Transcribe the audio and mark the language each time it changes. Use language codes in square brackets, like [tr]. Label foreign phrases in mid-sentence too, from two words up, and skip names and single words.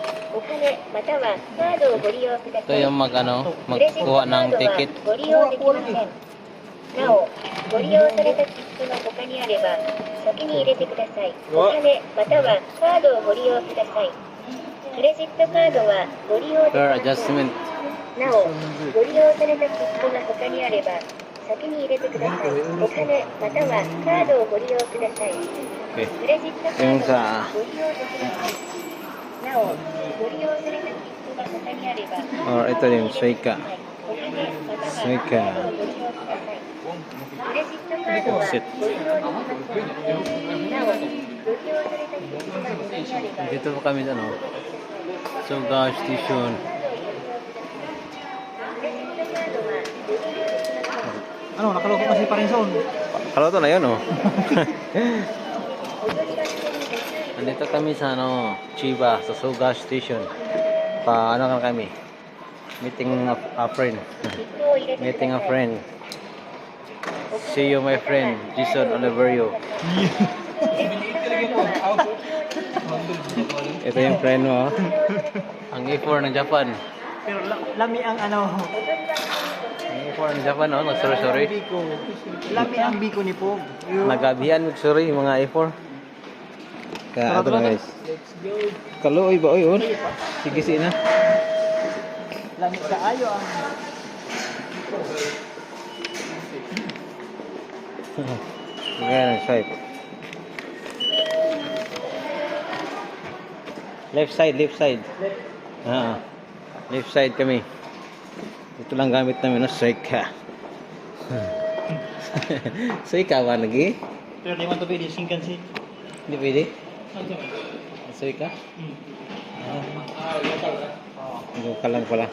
[tl] Ito yung magkuha ng ticket. [ja] なお、ご利用された切符の他にあれば、先に入れてください。お金またはカードをご利用ください。クレジットカードはご利用できま [en] Fare [ja] せん。 [en] adjustment. [ja] なお、ご利用された切符が他にあれば、先に入れてください。お金またはカードをご利用ください。 Okay. クレジットカード Yung は sa ご利用できません。なお、ご利用された切符が他にあれば、 [tl] or ito yung Suica. [ja] お金またはカ Suica. ードをご利用ください。クレジットカードはご利用できません。なお、ご利用された切符が他にあれば、 [tl] Dito po kami ano. Suga Station. Ano, nakaloko kasi pa rin zon. Kalo to na yun oh. Nandito kami sa ano, Chiba, sa Suga Station. Ano kami? [en] Meeting a friend. Meeting a friend. See you my friend, Jason Oliverio. [tl] Ito yung friend mo. Ang E4 ng Japan. [ceb] Pero lami ang ano. [tl] Ang E4 ng Japan, no? Sorry. [ceb] Lami ang biko ni Pog. [tl] Nagabihan, sorry, mga E4. Kaya ito na guys. [ceb] Kaluoy ba? Oy, on. Sige si na. Lami sa ayo ang [tl] Ganyan, swipe. [en] Left side. Left side [tl] kami. Ito lang gamit namin, no? Suica. Suica ba lagi? pero di man to pwede Shinkansen. Hindi pwede? Suica? Ito ka lang pala.